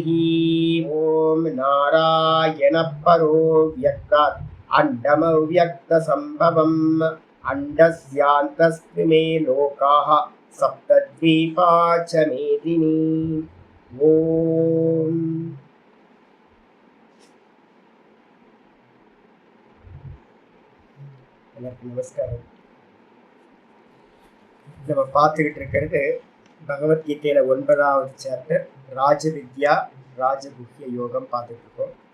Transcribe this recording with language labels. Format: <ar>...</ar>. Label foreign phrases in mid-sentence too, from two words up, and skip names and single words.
<sa>ओम नारायण परो व्यक्तात् अंडमव्यक्त संभवम् अंडस्यान्तस्मिमे लोकाः सप्तद्वीपा च मेदिनी।</sa> <ta>ओम நமஸ்காரம். நம்ம பார்த்துக்கிட்டு இருக்கிறது பகவத்கீதையில 9வது சாப்டர் ராஜவித்யா ராஜகுஹ்ய யோகம் பார்த்துட்டு இருக்கோம்.</ta>